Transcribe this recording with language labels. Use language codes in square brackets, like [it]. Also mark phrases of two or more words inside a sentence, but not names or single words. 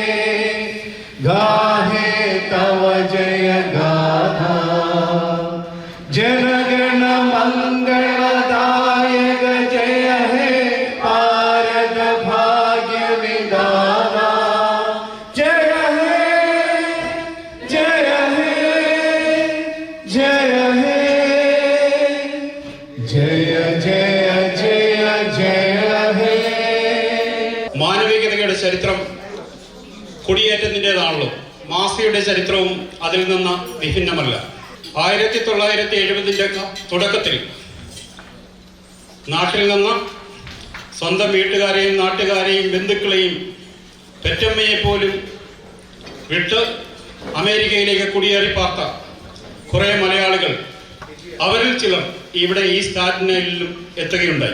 [bn] গাহে তব জয় গাথা জনগণ মঙ্গল দায়ক জয় হে ভারত ভাগ্য বিধাতা জয় হে জয় হে জয় হে জয় জয় জয় জয় হে. [ml] മാനവികതയുടെ ചരിത്രം കുടിയേറ്റത്തിൻ്റെതാണല്ലോ. മാസിയുടെ ചരിത്രവും അതിൽ നിന്ന് വിഭിന്നമല്ല. 1970 തുടക്കത്തിൽ നാട്ടിൽ നിന്ന് സ്വന്തം വീട്ടുകാരെയും നാട്ടുകാരെയും ബന്ധുക്കളെയും പെറ്റമ്മയെ പോലും വിട്ട് അമേരിക്കയിലേക്ക് കുടിയേറി പാർത്ത കുറേ മലയാളികൾ, അവരിൽ ചിലർ ഇവിടെ ഈ സ്റ്റാറ്റൻ ഐലൻഡിലും എത്തുകയുണ്ടായി.